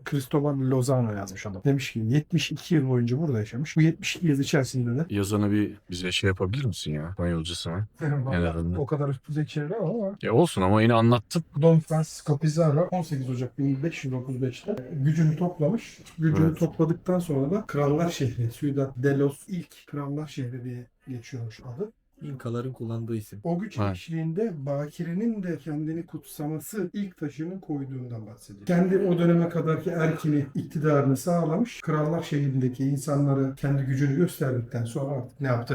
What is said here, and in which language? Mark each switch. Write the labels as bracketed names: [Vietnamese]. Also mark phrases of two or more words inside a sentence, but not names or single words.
[Turkish] Cristobal Lozano yazmış adam. Demiş ki 72 yıl boyunca burada yaşamış. Bu 72 yıl içerisinde de yazanı bir bize şey yapabilir misin ya? İspanyolcasına. En azından. o kadar üst düzey şeyler ama Ya olsun ama yine anlattın. Don Francisco Pizarro 18 Ocak 1535'te gücünü toplamış. Gücünü Evet. topladıktan sonra da Krallar Şehri, [Spanish] Ciudad de los [Turkish] ilk Krallar Şehri diye geçiyormuş adı. İnkaların kullandığı isim. O güç Evet. eşliğinde Bakire'nin de kendini kutsaması ilk taşını koyduğundan bahsediyor. Kendi o döneme kadarki erkini, iktidarını sağlamış. Krallar şehrindeki insanlara kendi gücünü gösterdikten sonra artık ne yaptı?